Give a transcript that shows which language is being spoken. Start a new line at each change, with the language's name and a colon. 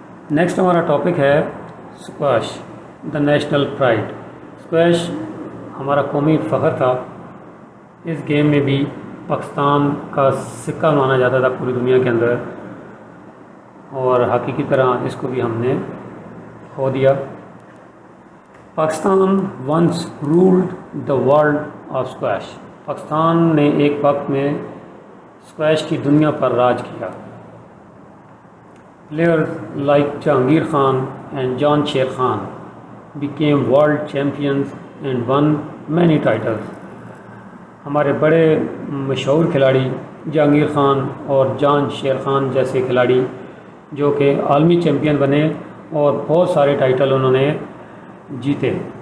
Urdu: Next ہمارا topic ہے squash,
English: The national pride.
Urdu: Squash ہمارا قومی فخر تھا. اس گیم میں بھی پاکستان کا سکہ مانا جاتا تھا پوری دنیا کے اندر، اور ہاکی کی طرح اس کو بھی ہم نے کھو دیا.
English: Pakistan once ruled the world of squash.
Urdu: Pakistan نے ایک وقت میں اسکواش کی دنیا پر راج کیا.
English: Players like Jahangir Khan and Jansher Khan became world champions and won many titles.
Urdu: ہمارے بڑے مشہور کھلاڑی جہانگیر خان اور جان شیر خان جیسے کھلاڑی جو کہ عالمی چیمپئن بنے اور بہت سارے ٹائٹل انہوں نے جیتے.